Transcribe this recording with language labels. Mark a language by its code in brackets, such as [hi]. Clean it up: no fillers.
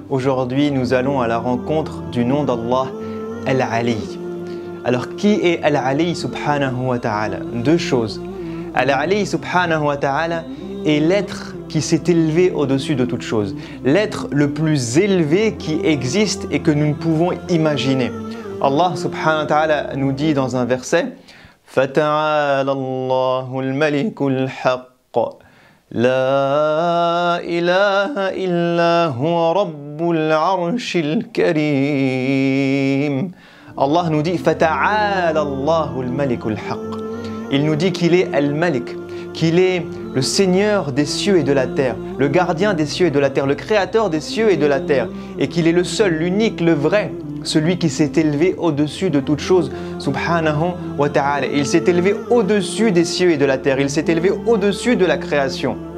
[fr] Aujourd'hui nous allons à la rencontre du nom d'Allah, Al-Ali. Alors qui est Al-Ali subhanahu wa ta'ala? Deux choses. Al-Ali subhanahu wa ta'ala est l'être qui s'est élevé au-dessus de toute chose, l'être le plus élevé qui existe et que nous ne pouvons imaginer. Allah subhanahu wa ta'ala nous dit dans un verset [ar] فَتَعَالَى اللَّهُ الْمَلِكُ الْحَقُّ لَا إِلَهَ إِلَّا هُوَ رَبُّ الْعَرْشِ الْكَرِيمِ. [fr] Allah nous dit [ar] فَتَعَالَى اللَّهُ الْمَلِكُ الْحَقُّ. [fr] Il nous dit qu'il est Al-Malik, qu'il est le Seigneur des cieux et de la terre, le gardien des cieux et de la terre, le créateur des cieux et de la terre, et qu'il est le seul, l'unique, le vrai, celui qui s'est élevé au-dessus de toute chose, subhanahu wa ta'ala. Il s'est élevé au-dessus des cieux et de la terre, il s'est élevé au-dessus de la création.